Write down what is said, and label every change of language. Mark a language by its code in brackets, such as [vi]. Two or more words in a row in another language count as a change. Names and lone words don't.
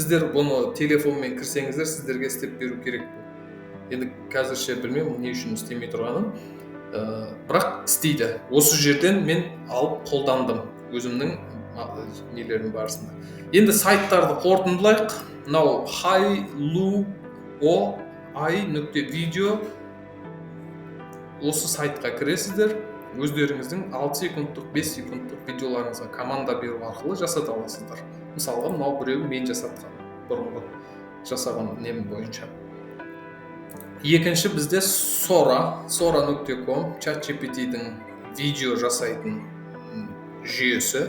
[kk] Сіздер бұны телефонмен кірсеңіздер, сіздерге істеп беру керек. Енді қазірше білмеймін не үшін істемей тұрғанын. Бірақ істейді. Осы жерден мен алып қолдандым өзімнің нелердің барысында. Енді сайттарды қорытындылайық. Мынау hi.lu.i.video осы сайтқа кіресіздер. Өздеріңіздің 6 секундтық, 5 секундтық видеоларыңызға команда беру арқылы жасата аласыздар. Мысалға, мынау біреуі мен жасатқан, бұрынғы жасаған нем бойынша. Екінші бізде sora.com ChatGPT-дің видео жасайтын жүйесі.